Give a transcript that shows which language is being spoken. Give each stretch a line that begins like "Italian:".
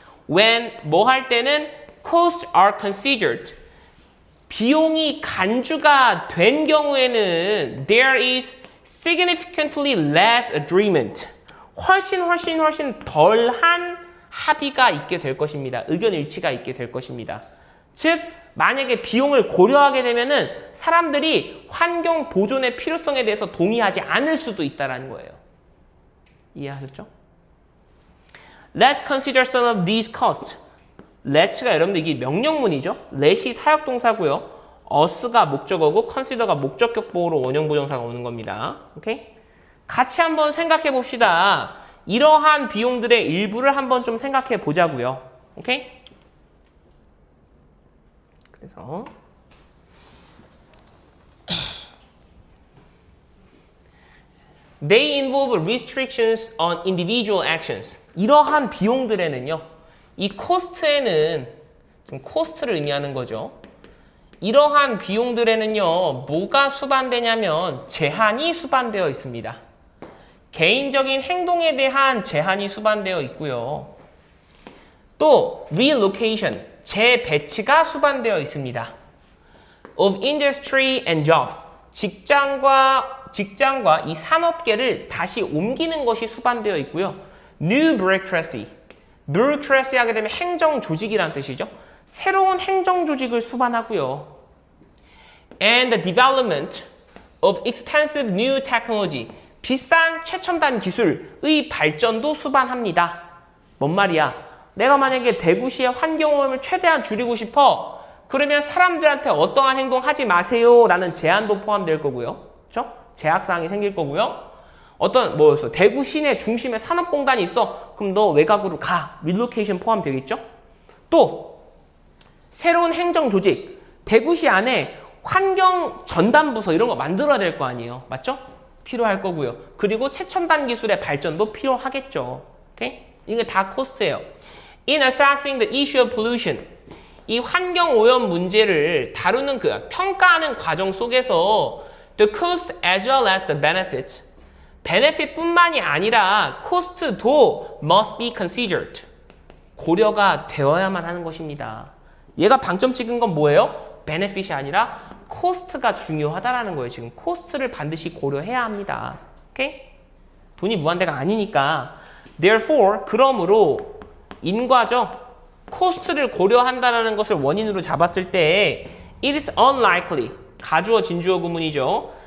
English: When
Korean: 뭐 할 때는
English: costs are considered
Korean: 비용이 간주가 된 경우에는
English: there is significantly less agreement
Korean: 훨씬 덜한 합의가 있게 될 것입니다. 의견 일치가 있게 될 것입니다. 즉 만약에 비용을 고려하게 되면은 사람들이 환경 보존의 필요성에 대해서 동의하지 않을 수도 있다는 거예요. 이해하셨죠?
English: Let's consider some of these costs.
Korean: Let's가 여러분들 이게 명령문이죠. Let이 사역동사고요. us가 목적어고 consider가 목적격 보호로 원형부정사가 오는 겁니다. 오케이? 같이 한번 생각해 봅시다. 이러한 비용들의 일부를 한번 좀 생각해 보자고요. 오케이? 그래서
English: They involve restrictions on individual actions.
Korean: 이러한 비용들에는요. 이 코스트에는 지금 코스트를 의미하는 거죠. 이러한 비용들에는요. 뭐가 수반되냐면 제한이 수반되어 있습니다. 개인적인 행동에 대한 제한이 수반되어 있고요. 또 relocation, 재배치가 수반되어 있습니다.
English: of industry and jobs,
Korean: 직장과 이 산업계를 다시 옮기는 것이 수반되어 있고요.
English: new bureaucracy,
Korean: bureaucracy 하게 되면 행정 조직이란 뜻이죠. 새로운 행정 조직을 수반하고요.
English: and the development of expensive new technology,
Korean: 비싼 최첨단 기술의 발전도 수반합니다. 뭔 말이야? 내가 만약에 대구시의 환경오염을 최대한 줄이고 싶어. 그러면 사람들한테 어떠한 행동 하지 마세요 라는 제한도 포함될 거고요. 그렇죠? 제약사항이 생길 거고요. 어떤 뭐였어? 대구 시내 중심에 산업공단이 있어. 그럼 너 외곽으로 가. 릴로케이션 포함되겠죠? 또 새로운 행정조직. 대구시 안에 환경 전담부서 이런 거 만들어야 될 거 아니에요. 맞죠? 필요할 거고요. 그리고 최첨단 기술의 발전도 필요하겠죠. 오케이? 이게 다 코스트예요.
English: In assessing the issue of pollution,
Korean: 이 환경 오염 문제를 다루는 그 평가하는 과정 속에서
English: the cost as well as the benefits, benefit뿐만이 아니라 cost도 must be considered,
Korean: 고려가 되어야만 하는 것입니다. 얘가 방점 찍은 건 뭐예요? benefit이 아니라 cost가 중요하다라는 거예요. 지금 cost를 반드시 고려해야 합니다. 오케이? 돈이 무한대가 아니니까.
English: Therefore,
Korean: 그러므로 인과죠. cost를 고려한다라는 것을 원인으로 잡았을 때
English: it is unlikely,
Korean: 가주어 진주어 구문이죠.